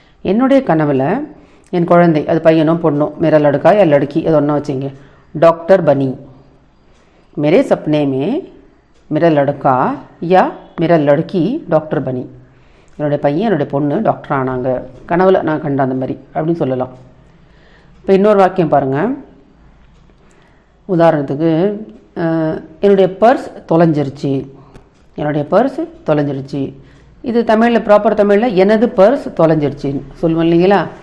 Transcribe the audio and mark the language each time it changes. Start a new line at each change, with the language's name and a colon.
Tamil: என்னுடைய கனவில் என் குழந்தை, அது பையனோ பொண்ணோ,
Hindi: मेरा लड़का या लड़की
Tamil: அது ஒன்றா வச்சிங்க,
Hindi: डॉक्टर बनी. मेरे सपने में मेरा लड़का या मेरा लड़की डॉक्टर बनी.
Tamil: என்னுடைய பையன் என்னுடைய பொண்ணு டாக்டர் ஆனாங்க, கனவில் நான் கண்ட அந்த மாதிரி அப்படின்னு சொல்லலாம். இப்போ இன்னொரு வாக்கியம் பாருங்கள். உதாரணத்துக்கு, என்னுடைய பர்ஸ் தொலைஞ்சிருச்சு, என்னுடைய பர்ஸ் தொலைஞ்சிருச்சு. இது தமிழில், ப்ராப்பர் தமிழில் எனது பர்ஸ் தொலைஞ்சிருச்சின்னு சொல்லுவோம் இல்லைங்களா.